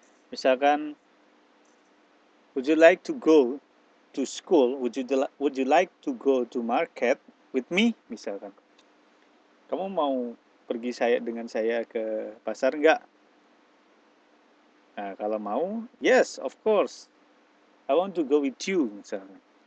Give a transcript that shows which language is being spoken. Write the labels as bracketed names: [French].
[English] Misalkan, would you like to go to school? Would you like to go to market with me? [Indonesian] Misalkan, kamu mau pergi dengan saya ke pasar enggak? Nah, kalau mau, [English] yes, of course. I want to go with you, misalkan.